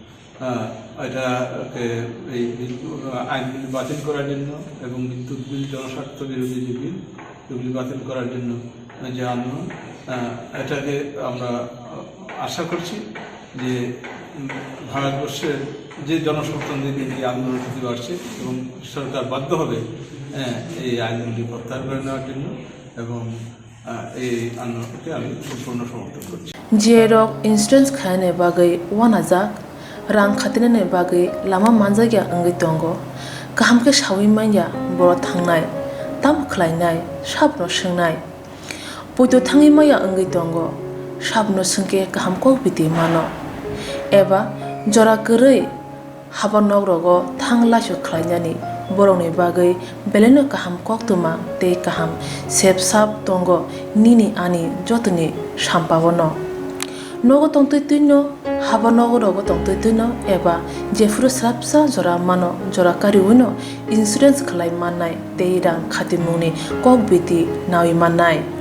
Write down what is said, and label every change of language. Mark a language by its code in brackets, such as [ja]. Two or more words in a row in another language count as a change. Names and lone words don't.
[bn] এটাকে এই আইন বিল বাতিল করার জন্য এবং বিদ্যুৎ বিল জনস্বার্থ বিরোধী যে বিল, এগুলি বাতিল করার জন্য যে আন্দোলন, এটাকে আমরা আশা করছি যে ভারতবর্ষের যে জনসমর্থন দিকে এই আন্দোলন প্রতি বাড়ছে এবং সরকার বাধ্য হবে এই আইনগুলি প্রত্যাহার করে নেওয়ার জন্য, এবং এই আন্দোলনকে আমি সম্পূর্ণ সমর্থন করছি। [trp] যে রক ইন্স্যুরেন্স খায়নে বাগै ওয়ানাজাক রাং খাতিने बागै लामा मानजागिया अंगै दंगो गाहामके सावै माइया बर' थांनाय ताम खलायनाय साबनो सोंनाय पयतो थाङै माइया अंगै दंगो साबनो सोंके गाहामको बिदि मानो एबा जरा गोरै हाबा नगरगो थां लासु खलायनानै बर'नि बागै बेलेनो गाहाम कक्तुमा ते गाहाम सेब साब दंगो निनि आनि जतनि साम्पावनो नगो तंतैनो हाबा नगरगो तंतैनो एबा जेफुर स्राबसा जरा मानो जरा कारिउनो इन्सुरेन्स खलाय माननाय ते रां खातिमुनि कक बिदि नावि माननाय